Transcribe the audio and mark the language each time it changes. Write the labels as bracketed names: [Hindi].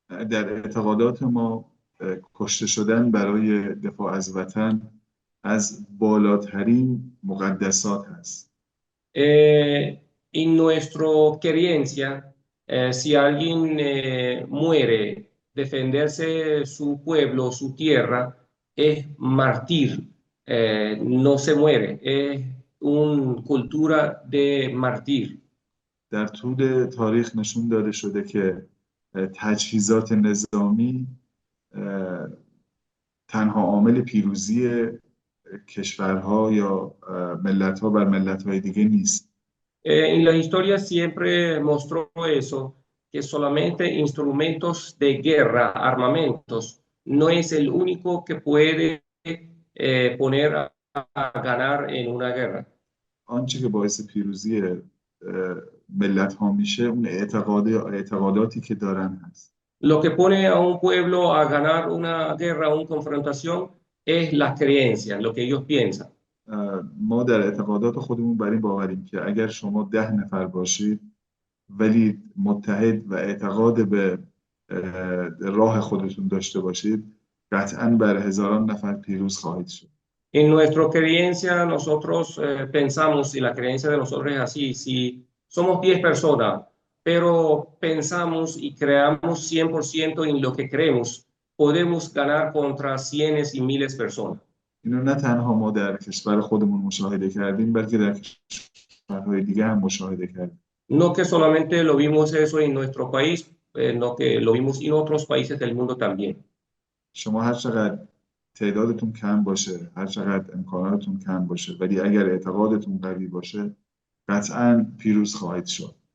[Persian] در اعتقادات ما کشته شدن برای دفاع از وطن از بالاترین مقدسات هست. [Spanish] En nuestra creencia, si alguien muere, defenderse su pueblo, su tierra, es mártir, no se muere, es una cultura de mártir. [Persian] در طول تاریخ نشون داده شده که تجهیزات نظامی تنها عامل پیروزی کشورها یا ملت‌ها بر ملت‌های دیگه نیست. [Spanish] En la historia siempre mostró eso, que solamente instrumentos de guerra, armamentos, no es el único que puede poner a ganar en una guerra. [Persian] آنچه که باعث پیروزی ملت ها میشه اون اعتقاداتی که دارن هست. [Spanish] Lo que pone a un pueblo a ganar una guerra, una confrontación, es las creencias, lo que ellos piensan. [Persian] ما در اعتقادات خودمون بر این باوریم که اگر شما 10 نفر باشید ولی متحد و اعتقاد به راه خودتون داشته باشید قطعاً بر هزاران نفر پیروز خواهید شد. [Spanish] En nuestra creencia, nosotros pensamos, y la creencia de nosotros es así, si somos 10 personas, pero pensamos y creamos 100% en lo que creemos, podemos ganar contra cientos y miles de personas. [Persian] اینو نه تنها ما در کشور خودمون مشاهده کردیم بلکه در کشورهای دیگه هم مشاهده کردیم. [Spanish] No que solamente lo vimos eso en nuestro país, no que lo vimos en otros países del mundo también. [Persian] شما هر چقدر تعدادتون کم باشه، هر چقدر امکاناتتون کم باشه، ولی اگر eعتقادتون قوی باشه قطعاً پیروز خواهید شد.